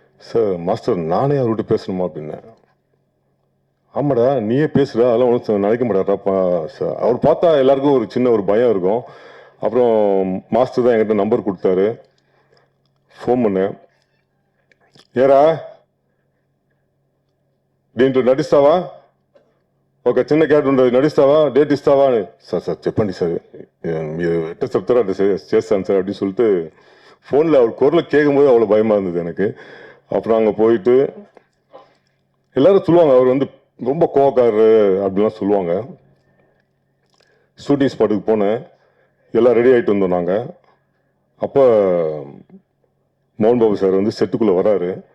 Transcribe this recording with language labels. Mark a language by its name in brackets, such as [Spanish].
[Tamil] Sir master நானே அவர்கிட்ட பேசணுமா அப்படின்னேன். ஆமாடா நீயே பேசுடா, அதெல்லாம் ஒன்றும் நினைக்க மாட்டாரா சார். அவர் பார்த்தா எல்லாருக்கும் ஒரு சின்ன ஒரு பயம் இருக்கும். அப்புறம் மாஸ்டர் தான் என்கிட்ட நம்பர் கொடுத்தாரு. ஃபோன் பண்ணேன். [Telugu] ஏரா దీంట్లో నటిస్తావా, ఒక చిన్న క్యారెక్టర్ ఉంటుంది, నటిస్తావా, డేట్ ఇస్తావా అని. సార్ చెప్పండి సార్, మీరు ఎట్లా చెప్తారో అట్లా చేస్తాను సార్ [Tamil] அப்படின்னு சொல்லிட்டு ஃபோனில் அவர் குரலை கேட்கும்போது அவ்வளோ பயமாக இருந்தது எனக்கு. அப்புறம் அங்கே போயிட்டு எல்லாரும் சொல்லுவாங்க அவர் வந்து ரொம்ப கோவக்காரரு அப்படிலாம் சொல்லுவாங்க. ஷூட்டிங் ஸ்பாட்டுக்கு போனேன், எல்லாம் ரெடி ஆகிட்டு வந்தோம் நாங்கள். அப்போ மோகன் பாபு சார் வந்து செட்டுக்குள்ளே வராரு.